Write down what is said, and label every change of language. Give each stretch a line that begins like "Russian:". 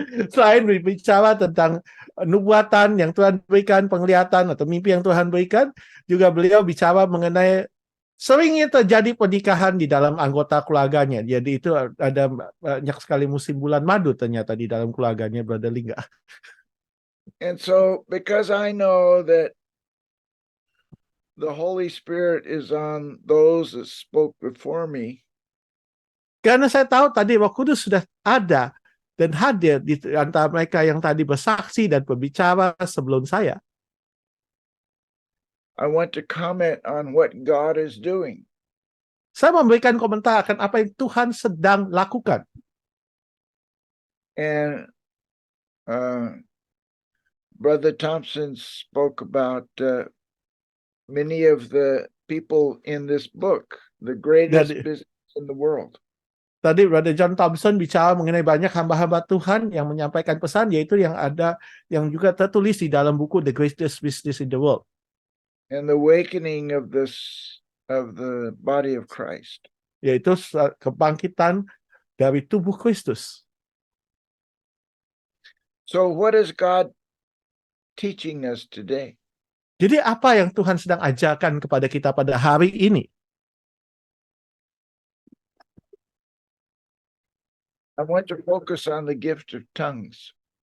Indonesian: Selain berbicara tentang nubuatan yang Tuhan berikan, penglihatan atau mimpi yang Tuhan berikan, juga beliau bicara mengenai seringnya terjadi pernikahan di dalam anggota keluarganya. Jadi itu ada banyak sekali musim bulan madu ternyata di dalam keluarganya Brother Lingga.
English: And so, because I know that the Holy Spirit is on those that spoke before me,
Indonesian: karena saya tahu tadi Roh Kudus sudah ada dan hadir di antara mereka yang tadi bersaksi dan berbicara sebelum saya.
English: I want to comment on what God is doing.
Indonesian: Saya memberikan komentar akan apa yang Tuhan sedang lakukan.
English: And Brother Thompson spoke about many of the people in this book, the greatest business in the world.
Indonesian: Tadi Brother John Thompson bicara mengenai banyak hamba-hamba Tuhan yang menyampaikan pesan, yaitu yang ada yang juga tertulis di dalam buku The Greatest Business in the World.
English: And the awakening of the body of Christ.
Indonesian: Yaitu kebangkitan dari tubuh Kristus.
English: So what is God teaching us today?
Indonesian: Jadi apa yang Tuhan sedang ajarkan kepada kita pada hari ini?
English: I want to focus on the gift of tongues.